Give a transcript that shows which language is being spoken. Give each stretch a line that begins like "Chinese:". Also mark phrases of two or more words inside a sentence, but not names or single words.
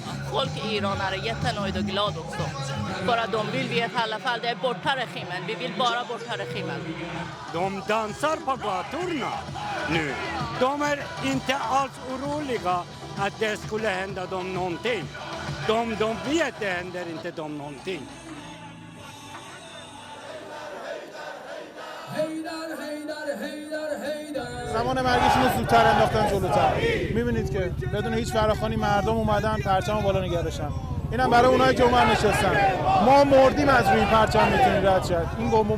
Swedish: Folk i Iran är jättenöjda och glada också. För att de vill veta i alla fall, det är borta regimen. Vi vill bara borta regimen. De dansar på gatorna nu. De är inte alls oroliga att det skulle hända dem någonting. De vet det händer inte dem någonting.
Persian: زمان مرگشون رو زودتر انداختن جلوتر. میبینید که بدون هیچ فراخوانی مردم اومدن پرچم بالا نگه داشتن. اینم برای اونایی که اونور نشستن. ما مردیم از روی پرچم میتونیم رد شد.